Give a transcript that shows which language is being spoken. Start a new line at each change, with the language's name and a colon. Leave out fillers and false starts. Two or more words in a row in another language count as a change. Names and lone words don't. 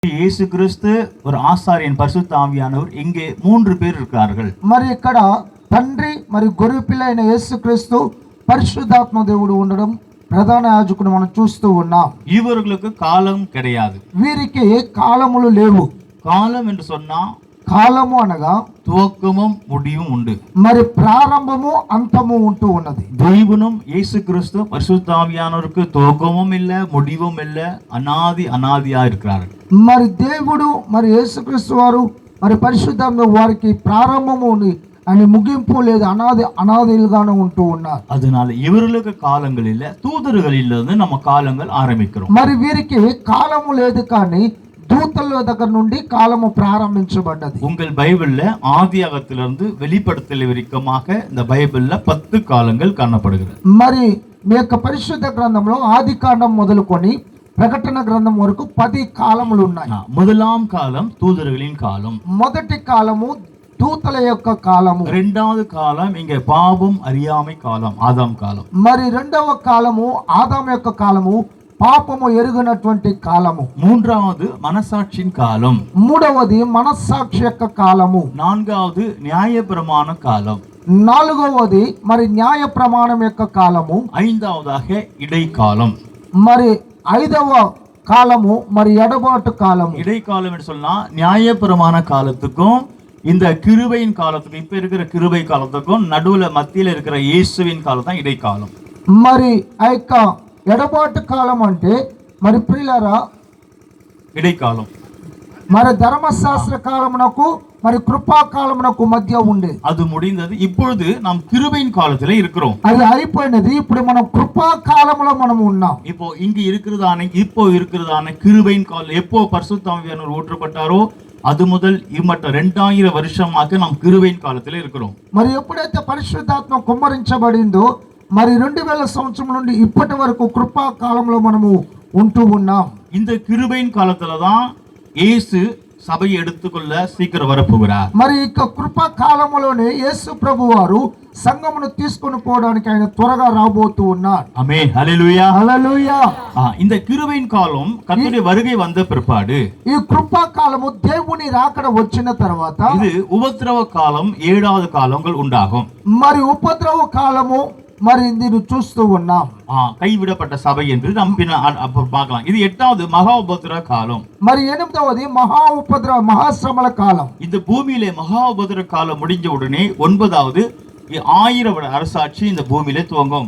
Tamil: இயேசு கிறிஸ்து ஒரு ஆசாரியன் பரிசுத்த ஆவியானவர் இங்கே 3 பேர் இருக்கிறார்கள்.
Telugu: మరి ఇక్కడ తండ్రి మరి గొర్రె పిల్ల అయిన యేసుక్రీస్తు పరిశుద్ధాత్మ దేవుడు ఉండడం ప్రధాన యాజకుడు మనం చూస్తూ ఉన్నాం.
Tamil: இவர்களுக்கு காலம் கிடையாது.
Telugu: వీరికి కాలములు లేవు.
Tamil: காலம் என்று சொன்னா
Telugu: కాలము అనగా
Tamil: துவக்கமும் முடிவும் உண்டு.
Telugu: మరి ప్రారంభము అంతము ఉంటూ ఉన్నది.
Tamil: தெய்வனும் இயேசு கிறிஸ்து பரிசுத்த ஆவியானவருக்கு துவக்கமும் இல்ல முடிவும் இல்ல, அனாதியா இருக்கிறார்கள்.
Telugu: మరి దేవుడు మరి యేసుక్రీస్తు వారు మరి పరిశుద్ధాత్మ వారికి ప్రారంభము ఉంది అని ముగింపు లేదు, అనాదిలుగానే ఉంటూ ఉన్నారు.
Tamil: அதனால இவர்களுக்கு காலங்கள் இல்ல, தூதர்களில் இருந்து நம்ம காலங்கள் ஆரம்பிக்கிறோம்.
Telugu: మరి వీరికి కాలము లేదు కానీ దూతల దగ్గర నుండి కాలము ప్రారంభించబడ్డది.
Tamil: உங்கள் பைபிள்ல ஆதியாகத்திலிருந்து வெளிப்படுத்தல் வரைக்குமாக இந்த பைபிள்ல 10 காலங்கள் காணப்படுகிறது.
Telugu: మరి మీ యొక్క పరిశుద్ధ గ్రంథంలో ఆది కాండం మొదలుకొని ప్రకటన గ్రంథం వరకు 10 కాలములు ఉన్నాయి.
Tamil: முதலாம் காலம் தூதர்களின் காலம்.
Telugu: మొదటి కాలము దూతల యొక్క కాలము.
Tamil: இரண்டாவது காலம் இங்க பாவம் அறியாமை காலம், ஆதாம் காலம்.
Telugu: మరి రెండవ కాలము ఆదాము యొక్క కాలము, పాపము ఎరుగనటువంటి కాలము.
Tamil: மூன்றாவது மனசாட்சியின் காலம்.
Telugu: మూడవది మనస్సాక్షి యొక్క కాలము.
Tamil: நான்காவது நியாயப்பிரமாண காலம்.
Telugu: నాలుగవది మరి న్యాయ ప్రమాణం యొక్క కాలము.
Tamil: ஐந்தாவதாக இடைக்காலம்.
Telugu: మరి ఐదవ కాలము మరి ఎడబాటు కాలము.
Tamil: இடைக்காலம் என்று சொன்னா நியாயப்பிரமாண காலத்துக்கும் இந்த கிருபையின் காலத்துக்கும், இப்ப இருக்கிற கிருபை காலத்துக்கும் நடுவுல மத்தியில இருக்கிற இயேசுவின் காலம் தான் இடைக்காலம்.
Telugu: మరి ఆ యొక్క ఎడబాటు కాలం అంటే మరి ప్రియులారా
Tamil: இடைக்காலம்
Telugu: మరి ధర్మశాస్త్ర కాలమునకు మరి కృపా కాలమునకు మధ్య ఉండే
Tamil: அது முடிந்தது. இப்பொழுது நாம் கிருபையின் காலத்துல இருக்கிறோம்.
Telugu: అది అయిపోయినది. ఇప్పుడు మనం కృపా కాలములో మనం ఉన్నాం.
Tamil: இப்போ இருக்கிறதான கிருபையின் காலம் எப்போ பரிசுத்த ஆவியானவர் ஊற்றப்பட்டாரோ அது முதல் இம்மட்ட 2000 வருஷமாக நாம் கிருபையின் காலத்துல இருக்கிறோம்.
Telugu: మరి ఎప్పుడైతే పరిశుద్ధాత్మ కుమ్మరించబడిందో మరి 2000 సంవత్సరం నుండి ఇప్పటి వరకు కృపా కాలంలో మనము ఉంటూ ఉన్నాం.
Tamil: இந்த கிருபையின் காலத்துல தான் இயேசு சபையை எடுத்துக்கொள்ள சீக்கிரம் வரப்போகிறார்.
Telugu: మరి ఇక కృపా కాలంలోనే యేసు ప్రభు వారు సంఘమును తీసుకొని పోవడానికి ఆయన త్వరగా రాబోతూ ఉన్నారు.
Tamil: ஆமென், ஹல்லேலூயா,
Telugu: హల్లెలూయా.
Tamil: இந்த கிருபையின் காலம் கர்த்தருடைய வருகை வந்த பிற்பாடு,
Telugu: ఈ కృపా కాలము దేవుని రాకడ వచ్చిన తర్వాత
Tamil: இது உபத்திரவ காலம், 7வது காலங்கள் உண்டாகும்.
Telugu: మరి ఉపద్రవ కాలము మరి దీన్ని చూస్తూ ఉన్నాం.
Tamil: கைவிடப்பட்ட சபை என்று நாம் பார்க்கலாம். இது 8வது மகா உபத்திரவ காலம்.
Telugu: మరి 8వది మహాశ్రమల కాలం.
Tamil: இந்த பூமியிலே மகா உபத்திரவ காலம் முடிஞ்ச உடனே 9வது 1000 அரசாட்சி இந்த பூமியில துவங்கும்.